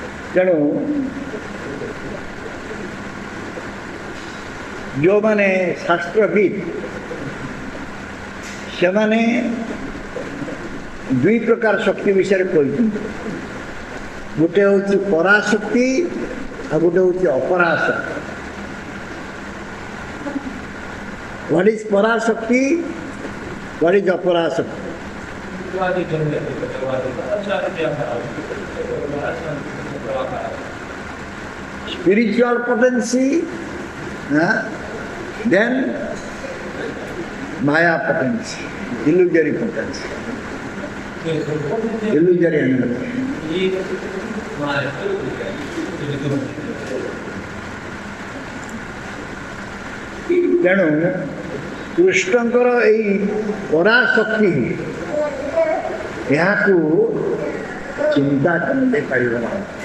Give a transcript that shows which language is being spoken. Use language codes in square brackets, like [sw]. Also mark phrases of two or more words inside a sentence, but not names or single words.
[or] ତେଣୁ ଯେଉଁମାନେ ଶାସ୍ତ୍ରବିତ୍ ସେମାନେ ଦୁଇ ପ୍ରକାର ଶକ୍ତି ବିଷୟରେ କହିଛନ୍ତି। ଗୋଟେ ହେଉଛି ପରାଶକ୍ତି ଆଉ ଗୋଟେ ହେଉଛି ଅପରାଶକ୍ତି। [en] What is parashakti? What is aparashakti? Spiritual potency, then Maya potency, illusory potency, illusory energy. [or] ତେଣୁ କୃଷ୍ଣଙ୍କର ଏଇ ପରାଶକ୍ତି ଏହାକୁ ଚିନ୍ତା କରିପାରିବ ନାହିଁ।